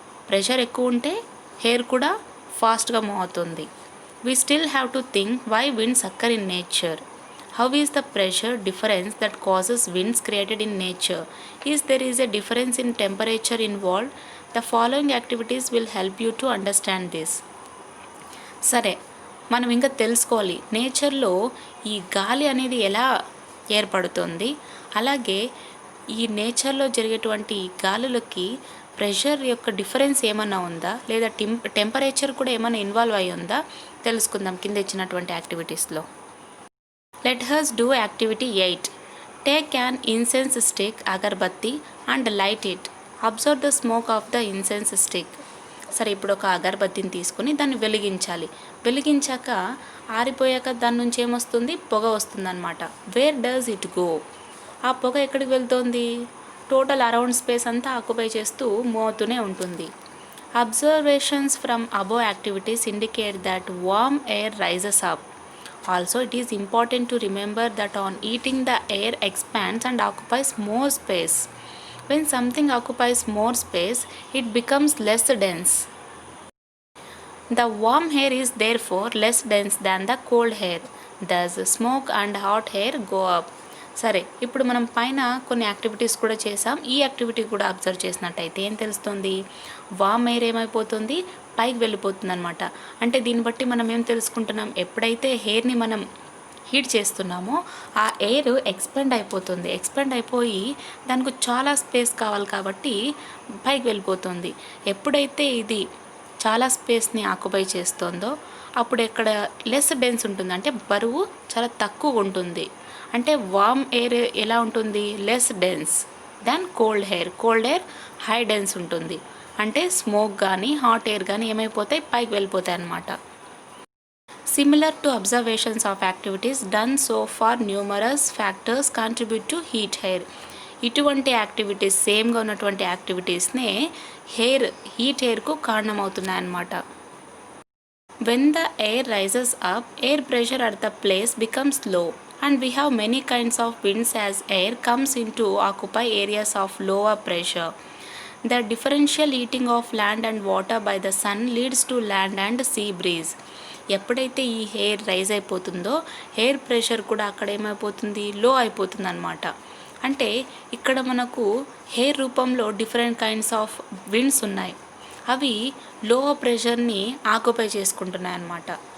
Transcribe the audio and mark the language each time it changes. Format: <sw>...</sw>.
<te>Pressure ఎక్కువ ఉంటే hair కూడా ఫాస్ట్గా మూవ్ అవుతుంది.</te> <en>We still have to think why winds occur in nature. How is the pressure difference that causes winds created in nature? Is there is a difference in temperature involved? The following activities will help you to understand this.</en> <te>సరే, మనం ఇంకా తెలుసుకోవాలి నేచర్లో ఈ గాలి అనేది ఎలా ఏర్పడుతుంది, అలాగే ఈ నేచర్లో జరిగేటువంటి గాలులకి ప్రెషర్ యొక్క డిఫరెన్స్ ఏమన్నా ఉందా, లేదా టెంపరేచర్ కూడా ఏమైనా ఇన్వాల్వ్ అయి ఉందా తెలుసుకుందాం కింద ఇచ్చినటువంటి యాక్టివిటీస్లో.</te> <en>Let us do activity 8. Take an incense stick, agarbatti, and light it. Observe the smoke of the incense stick.</en> <te>సరే, ఇప్పుడు ఒక అగరబత్తిని తీసుకుని దాన్ని వెలిగించాలి. వెలిగించాక ఆరిపోయాక దాని నుంచి ఏమొస్తుంది, పొగ వస్తుంది అనమాట.</te> <en>Where does it go?</en> <te>ఆ పొగ ఎక్కడికి వెళ్తుంది? టోటల్ అరౌండ్ స్పేస్ అంతా ఆక్యుపై చేస్తూ మూవ్ అవుతూనే ఉంటుంది.</te> <en>Observations from above activities indicate that warm air rises up. Also, it is important to remember that on eating the air expands and occupies more space. When something occupies more space, it becomes less dense. The warm air is therefore less dense than the cold air. Thus, smoke and hot air go up.</en> <te>సరే, ఇప్పుడు మనం పైన కొన్ని activities కూడా చేసాం. ఈ activity కూడా observe చేసినట్టయితే ఏం తెలుస్తుంది? వామ్ ఎయిర్ ఏమైపోతుంది, పైకి వెళ్ళిపోతుంది అనమాట. అంటే దీన్ని బట్టి మనం ఏం తెలుసుకుంటున్నాం, ఎప్పుడైతే హెయిర్ని మనం హీట్ చేస్తున్నామో ఆ ఎయిర్ ఎక్స్పెండ్ అయిపోతుంది. ఎక్స్పెండ్ అయిపోయి దానికి చాలా స్పేస్ కావాలి కాబట్టి పైకి వెళ్ళిపోతుంది. ఎప్పుడైతే ఇది చాలా స్పేస్ని ఆక్యుపై చేస్తుందో అప్పుడు ఎక్కడ లెస్ డెన్స్ ఉంటుంది, అంటే బరువు చాలా తక్కువ ఉంటుంది. అంటే వార్మ్ ఎయిర్ ఎలా ఉంటుంది,</te> <en>Less dense than cold air.</en> <te>Cold air high dense ఉంటుంది. అంటే స్మోక్ కానీ హాట్ ఎయిర్ కానీ ఏమైపోతాయి, పైకి వెళ్ళిపోతాయి అన్నమాట.</te> <en>Similar to observations of activities done so far numerous factors contribute to heat air.</en> <te>ఇటువంటి యాక్టివిటీస్, సేమ్గా ఉన్నటువంటి యాక్టివిటీస్నే heat ఎయిర్కు కారణమవుతున్నాయన్నమాట.</te> <en>When the air rises up, air pressure at the place becomes low. And we have many kinds of winds as air comes into occupy areas of lower pressure. The differential heating of land and water by the sun leads to land and sea breeze.</en> <te>ఎప్పుడైతే ఈ air rise అయిపోతుందో air pressure కూడా అక్కడ ఏమైపోతుంది, లో అయిపోతుంది అనమాట. అంటే ఇక్కడ మనకు ఎయిర్ రూపంలో</te> <en>different kinds of winds</en> <te>ఉన్నాయి. అవి లోవర్ ప్రెషర్ని ఆక్యుపై చేసుకుంటున్నాయి అన్నమాట.</te>